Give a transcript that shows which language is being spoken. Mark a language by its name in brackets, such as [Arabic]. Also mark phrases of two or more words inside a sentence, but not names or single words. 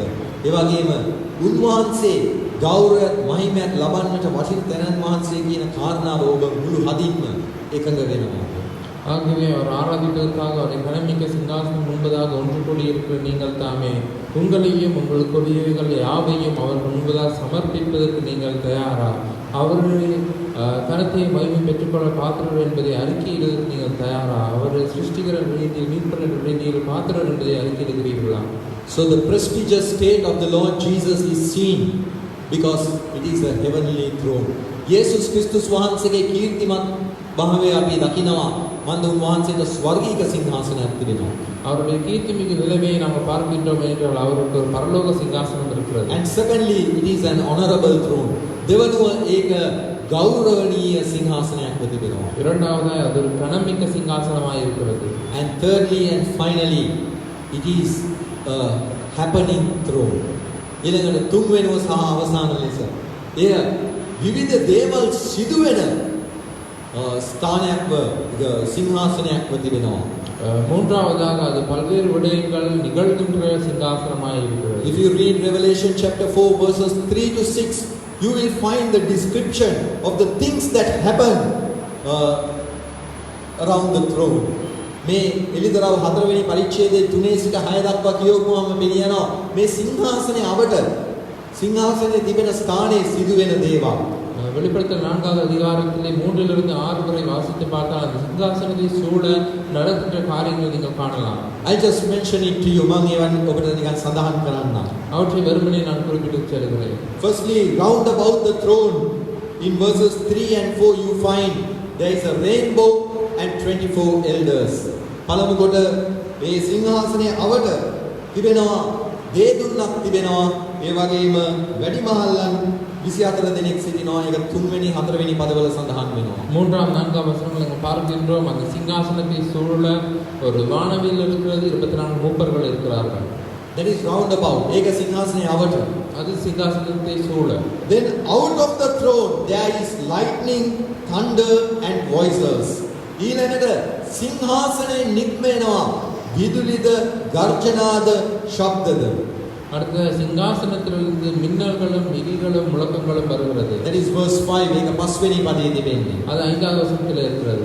[Sinhala] ඒ වගේම උන්වහන්සේ ගෞරවයත් මහිමයත් ලබන්නට වටින තැනන් වහන්සේ කියන කාරණාව ඔබ මුළු හදින්ම එකඟ වෙනවා. [Tamil] ஆகவே அவர் ஆராதிப்பதற்காக அவரை கனமிக்க சிங்காசனம் முன்பதாக ஒன்று கூடியிருக்கிற நீங்கள் தாமே உங்களையும் உங்களுக்குரியவைகள் யாவையும் அவர் முன்பதாக சமர்ப்பிப்பதற்கு நீங்கள் தயாரா? அவருடைய கனத்தை மகிமை பெற்றுக்கொள்ள பாத்திரர் என்பதை அறிக்கையிடுவதற்கு நீங்கள் தயாரா? அவரை சிருஷ்டிக்கிற ரீதியில் மீட்புற ரீதியில் பாத்திரர் என்பதை அறிக்கையிடுகிறீர்களா? [English] So the prestigious state of the Lord Jesus is seen because it is a heavenly throne. [Sinhala] යේසුස් ක්‍රිස්තුස් වහන්සේගේ කීර්තිමත් භාවය අපි දකිනවා. මන්ද උන්වහන්සේට ස්වර්ගීය සිංහාසනයක් තිබෙනවා. [Tamil] அவருடைய கீர்த்திமிகு நிலைமையை நாம் பார்க்கின்றோம் என்றால் அவருக்கு ஒரு பரலோக சிங்காசனம் இருக்கிறது. [English] And secondly, it is an honorable throne. [Sinhala] දෙවනුව ඒක ගෞරවනීය සිංහාසනයක් තිබෙනවා. [Tamil] இரண்டாவதாய் அது ஒரு கனமிக்க சிங்காசனமாய் இருக்கிறது. [English] And thirdly and finally, it is a happening throne. [Sinhala] ඊළඟට තුන්වෙනිව සහ අවසාන ලෙස එය විවිධ දේවල් සිදුවෙන ස්ථානයක්ව සිංහාසනයක්ව තිබෙනවා. [Tamil] மூன்றாவதாக அது பல்வேறு விடயங்கள் நிகழ்கின்ற சிங்காசனமாய் இருக்கிறது. [English] If you read Revelation chapter 4 verses 3 to 6, you will find the description of the things that happen around the throne. [Sinhala] මේ එලිදරව් 4 වෙනි පරිච්ඡේදයේ 3 සිට 6 දක්වා කියවුවාම මෙලියනවා මේ සිංහාසනයේ අවට සිංහාසනයේ තිබෙන ස්ථානයේ සිදුවෙන දේවල්. [Tamil] வெளிப்படுத்தல் 4வது அதிகாரத்திலே 3லிருந்து 6 வரை வாசித்து பார்த்தால் அந்த சிங்காசனத்தை சூழ நடக்கின்ற காரியங்களை நீங்கள் காணலாம். [English] I just mention it to you. [Sinhala] මම ඒවන් ඔබට නිකන් සඳහන් කරන්නම්. [Tamil] அவற்றை வெறுமனே நான் குறிப்பிட்டு செல்கிறேன். [English] Firstly, round about the throne in verses 3 and 4 you find there is a rainbow and 24 elders. [Sinhala] පළමු කොට මේ සිංහාසනයේ අවට තිබෙනවා දේදුන්නක් තිබෙනවා. ඒ වගේම වැඩිමහල්ලන් 24 දෙනෙක් සිටිනවා. ඒක 3 වෙනි 4 වෙනි පදවල සඳහන් වෙනවා. [Tamil] 3ஆம் 4ஆம் வசனங்களை நாம் பார்க்கின்றோம். அந்த சிங்காசனத்தை சூழ ஒரு வானவில் இருக்கிறது, 24 மூப்பர்கள் இருக்கிறார்கள். [English] That is round about. [Sinhala] ඒක සිංහාසනයේ අවට. [Tamil] அது சிங்காசனத்தை சூழ. [English] Then out of the throne there is lightning, thunder and voices. [Sinhala] ඊළඟට සිංහාසනයේ නික්මෙනවා විදුලිද ගර්ජනාද ශබ්දද. [Tamil] அடுத்த சிங்காசனத்திலிருந்து மின்னல்களும் இடிகளும் முழக்கங்களும் வருகிறது. [English] That is verse 5. [Sinhala] ඒක 5 වෙනි පදයේ තිබෙන්නේ. [Tamil] அது 5வது வசனத்தில் இருக்கிறது.